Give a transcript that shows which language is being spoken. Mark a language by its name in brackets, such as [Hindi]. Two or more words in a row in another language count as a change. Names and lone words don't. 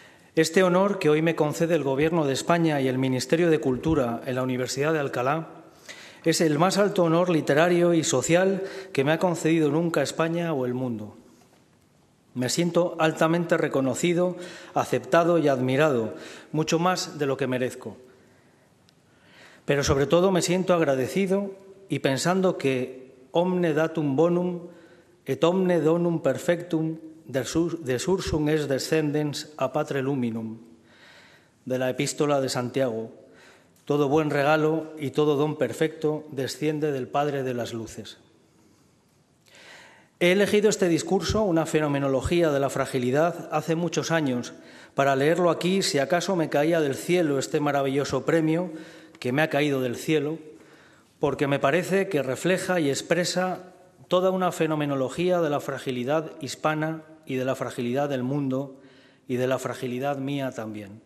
[Spanish] Este honor que hoy me concede el Gobierno de España y el Ministerio de Cultura en la Universidad de Alcalá es el más alto honor literario y social que me ha concedido nunca España o el mundo. Me siento altamente reconocido, aceptado y admirado, mucho más de lo que merezco. Pero sobre todo me siento agradecido y pensando que [Latin] omne datum bonum et omne donum perfectum de sursum es descendens a patre luminum, [Spanish] de la epístola de Santiago. Todo buen regalo y todo don perfecto desciende del Padre de las luces. He elegido este discurso, una fenomenología de la fragilidad, hace muchos años, para leerlo aquí si acaso me caía del cielo este maravilloso premio que me ha caído del cielo, porque me parece que refleja y expresa toda una fenomenología de la fragilidad hispana y de la fragilidad del mundo y de la fragilidad mía también.